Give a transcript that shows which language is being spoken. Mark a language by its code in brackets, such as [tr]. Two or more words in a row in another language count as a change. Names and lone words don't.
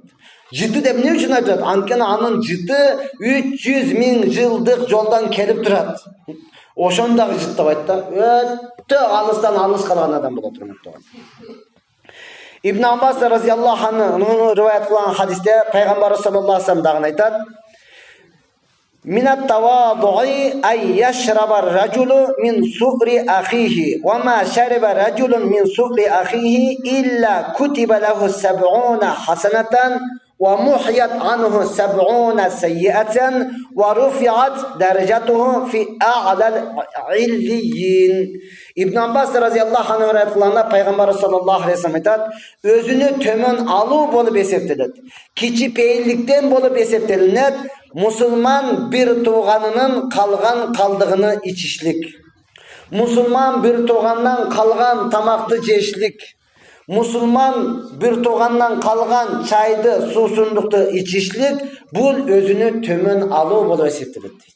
[ky] Жыты деп эмне үчүн айтат? Анткени анын жыты 300 000 жылдык жолдон келип турат. Ошону дагы жыттабайт да. Өтө алыстан алыс калган адам болот турат. [ar] Ибн Аббас رضي الله عنه [ky] риваят кылган хадисте пайгамбар [ar] صلى الله عليه وسلم [ky] дагы айтат: [ar] "من التواضع أن يشرب الرجل من سؤر أخيه وما شرب رجل من سؤر أخيه إلا كتب له 70 حسنة ومحيت عنه 70 سيئة ورفعت درجته في أعلى عليين." [ky] Ибн Аббас [ar] رضي الله عنه [ky] риваят кылганда пайгамбар [ar] صلى الله عليه وسلم [ky] айтат: "Өзүнө төмөн алуу болуп эсептелет. Кичипейиликтен болуп эсептелинет. Мусулман бир тууганынын калган калдыгыны ичишлик. Мусулман бир туугандан калган тамакты жешлик. Мусулман бир туугандан калган чайды, суусундукту ичишлик бул өзүнө төмөн алуу болуп эсептелет" дейт.